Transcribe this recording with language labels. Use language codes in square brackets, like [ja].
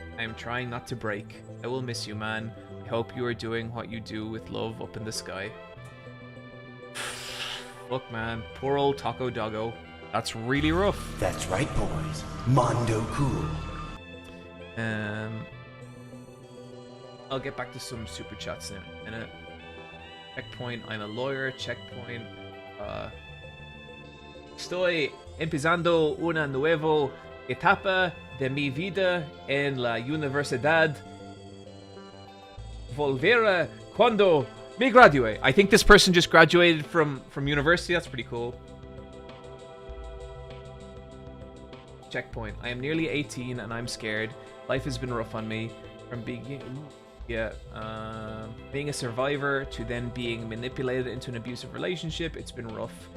[en] I am trying not to break. I will miss you, man. I hope you are doing what you do with love up in the sky. Look, man. Poor old Taco Doggo. That's really rough. That's right, boys. Mondo cool. I'll get back to some super chats in a minute. Checkpoint, I'm a lawyer. [es] Checkpoint, estoy empezando una nueva etapa de mi vida en la universidad. Volverá cuando me gradúe. [en] I think this person just graduated from university. That's pretty cool. Checkpoint, I am nearly 18 and I'm scared. Life has been rough on me. From being a survivor to then being manipulated into an abusive relationship, it's been rough.